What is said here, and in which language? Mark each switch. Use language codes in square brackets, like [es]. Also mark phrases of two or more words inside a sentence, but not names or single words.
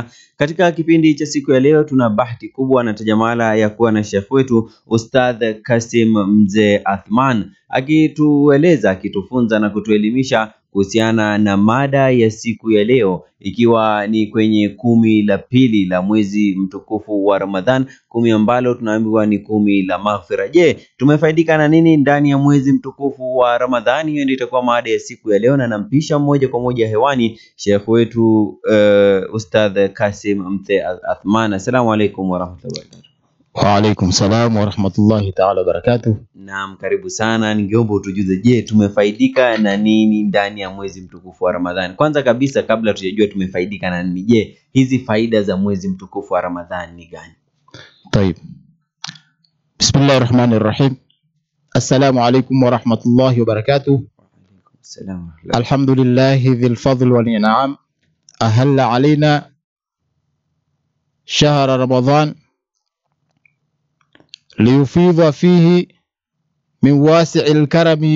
[sw] Katika kipindi cha siku ya leo tuna bahati kubwa na tajamala ya kuwa na Sheikh wetu Ustadh Kasim Mzee Athman akitueleza, akitufunza na kutuelimisha kuhusiana na mada ya siku ya leo, ikiwa ni kwenye 10 la pili la mwezi mtukufu wa Ramadhan, 10 ambalo tunaambiwa ni 10 la maghfira. Je, tumefaidika na nini ndani ya mwezi mtukufu wa Ramadhani? Hiyo ndio itakuwa mada ya siku ya leo, na nampisha moja kwa moja hewani Sheikh wetu Ustadh Kasim Mzee Athman. [ar] السلام عليكم ورحمة الله وبركاته. وعليكم السلام ورحمة الله تعالى وبركاته. [sw] Naam, karibu sana. Ningeomba utujuze, je, tumefaidika na nini ndani ya mwezi mtukufu wa Ramadhani? Kwanza kabisa, kabla tujajua tumefaidika na nini, je, hizi faida za mwezi mtukufu wa Ramadhani ni gani? [ar] طيب. بسم الله الرحمن الرحيم. السلام عليكم ورحمة الله وبركاته. وعليكم السلام. الحمد لله ذي الفضل والإنعام. أحل علينا شهر رمضان ليفيض فيه من واسع الكرم